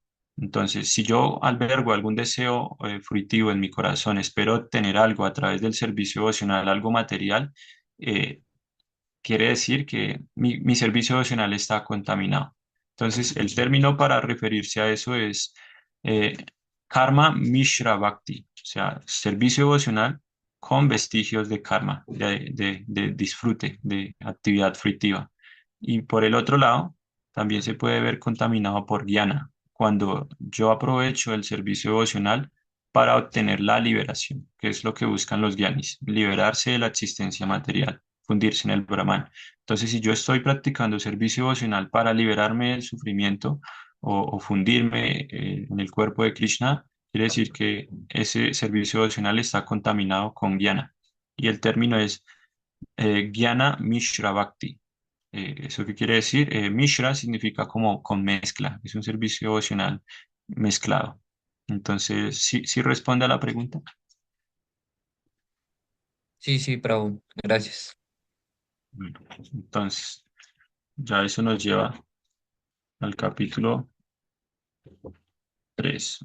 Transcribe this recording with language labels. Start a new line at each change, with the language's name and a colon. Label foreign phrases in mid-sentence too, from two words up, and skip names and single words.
Spanish: Entonces, si yo albergo algún deseo fruitivo en mi corazón, espero obtener algo a través del servicio devocional, algo material, eh, quiere decir que mi servicio devocional está contaminado. Entonces, el término para referirse a eso es eh,
Sanskrit: karma mishra bhakti,
Spanish: o sea, servicio devocional con vestigios de karma, de disfrute, de actividad fruitiva. Y por el otro lado, también se puede ver contaminado por jnana, cuando yo aprovecho el servicio devocional para obtener la liberación, que es lo que buscan los gyanis, liberarse de la existencia material, fundirse en el Brahman. Entonces, si yo estoy practicando servicio devocional para liberarme del sufrimiento o fundirme en el cuerpo de Krishna, quiere decir que ese servicio devocional está contaminado con jnana. Y el término es
Sanskrit: jnana mishra bhakti.
Spanish: ¿Eso qué quiere decir? Mishra significa como con mezcla, es un servicio devocional mezclado. Entonces, sí, sí responde a la pregunta. Sí, sí, Prabhu, gracias. Bueno, entonces, ya eso nos lleva al capítulo 3.